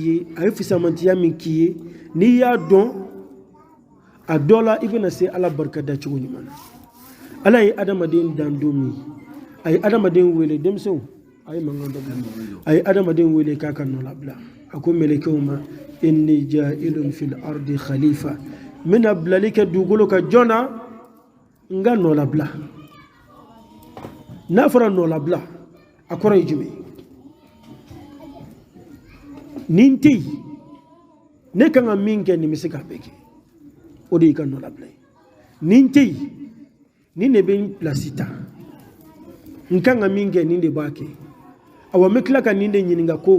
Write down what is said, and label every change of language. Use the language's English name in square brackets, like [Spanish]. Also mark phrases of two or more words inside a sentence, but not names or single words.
[Bambara] ye a ye fisamantiya min k'i ye n'i y'a dɔn a dɔ la i bɛna se ala barikada cogo ɲuman na ala ye adamaden dan don min a ye adamaden wele denmisɛnw a ye mankan dɔ bila a ye adamaden wele k'a ka nɔ labila a ko mɛlɛkɛw ma [Arabic] إني جاعل في الأرض خليفة [Bambara] n bɛna bilali kɛ dugukolo kan jɔn na n ka nɔ labila n'a fɔra nɔ labila a kɔrɔ ye jumɛn ni n tɛ yen ne kan ka min kɛ nin bɛ se k'a bɛɛ kɛ o de y'i ka nɔ labila ye ni n tɛ yen ni ne bɛ n pilasi ta n kan ka min kɛ nin de b'a kɛ awa n bɛ tila ka nin de ɲininka k'o